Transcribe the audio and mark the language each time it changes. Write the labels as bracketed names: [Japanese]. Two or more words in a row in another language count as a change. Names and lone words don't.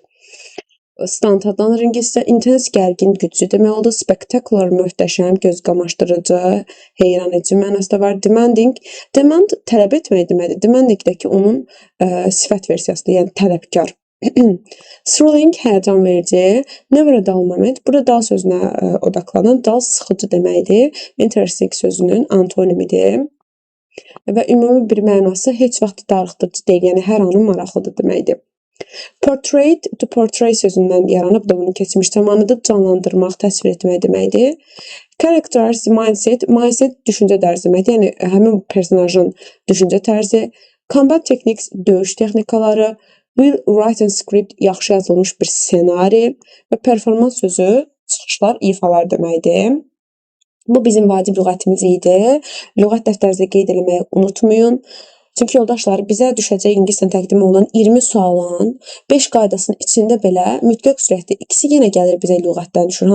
[Azerbaijani] Stunt adlanır ingiliscə, intense, gərgin, güclü demək oldu. Spectacular, möhtəşəm, göz qamaşdırıcı, heyran edici mənasında var. Demand tələb etmək deməkdir. Demandingdəki onun sifət versiyasıdır, yəni tələbkar. Thrilling, həyəcan verici. [English] Never a dull moment. [Azerbaijani] Burada dull sözünə odaqlanın. Dull sıxıcı deməkdir. Interesting sözünün antonimidir. Və ümumi bir mənası heç vaxt darıxdırıcı deyil, yəni hər anın maraqlıdır deməkdir. Portrait, [English] to portray [Azerbaijani] sözündən yaranıb da bunun keçmiş zamanıdır, canlandırmaq, təsvir etmək deməkdir. [English] Characterize mindset, [Azerbaijani] düşüncə tərzi deməkdir, yəni həmin personajın düşüncə tərzi. [English] Combat techniques, [Azerbaijani] döyüş texnikaları. [English] Well written script, [Azerbaijani] yaxşı yazılmış bir ssenari və performans sözü çıxışlar, ifalar deməkdir. Bu bizim vacib lüğətimiz idi. Lüğət dəftərinizə qeyd eləməyi unutmayın. Çünki yoldaşlar, bizə düşəcək ingiliscə təqdim olunan 20 sualın 5 qaydasının içində belə mütləq surətdə ikisi yenə gəlir bizə lüğətdən düşür.